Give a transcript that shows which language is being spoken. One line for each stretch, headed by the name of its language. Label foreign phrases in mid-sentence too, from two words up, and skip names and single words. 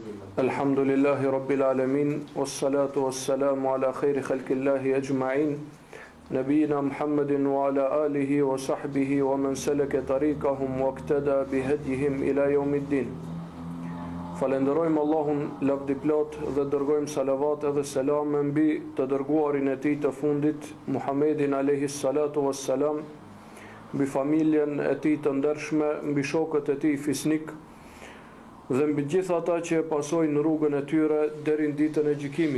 Arabic: الحمد لله رب العالمين والصلاة والسلام على خير خلق الله أجمعين نبينا محمد وعلى آله وصحبه ومن سلك طريقهم واقتدى بهديهم إلى يوم الدين.
Albanian: Falenderojmë Allahun lavdi plot dhe dërgojmë salavat edhe selam mbi të dërguarin e tij të fundit, Muhammedin
Arabic: عليه الصلاة والسلام,
Albanian: mbi familjen e tij të ndershme, mbi shokët e tij fisnik dhe mbi gjithë ata që e pasojnë në rrugën e tyre deri në ditën e gjykimit.